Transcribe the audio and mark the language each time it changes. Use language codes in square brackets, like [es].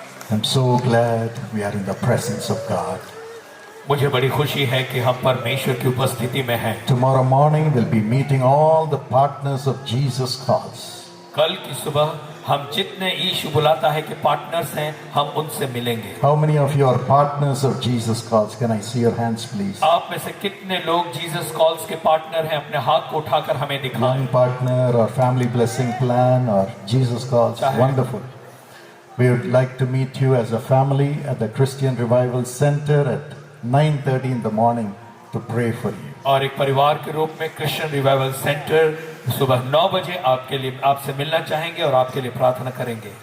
[en] I'm so glad we are in the presence of God. [hi] मुझे बड़ी खुशी है कि हम परमेश्वर की उपस्थिति में हैं। [en] Tomorrow morning we'll be meeting all the partners of Jesus Calls. [hi] कल की सुबह हम जितने यीशु बुलाता है कि पार्टनर्स हैं, हम उनसे मिलेंगे। [en] How many of you are partners of Jesus Calls? Can I see your hands, please? [hi] आप में से कितने लोग जीसस कॉल्स के पार्टनर हैं? अपने हाथ को उठाकर हमें दिखाएं। [en] Young partner or family blessing plan or Jesus Calls. [hi] Chahe. [en] Wonderful. We would like to meet you as a family at the Christian Revival Center at 9:30 in the morning to pray for you. [hi] और एक परिवार के रूप में Christian revival centre सुबह 9 बजे आपके लिए आपसे मिलना चाहेंगे और आपके लिए प्रार्थना करेंगे।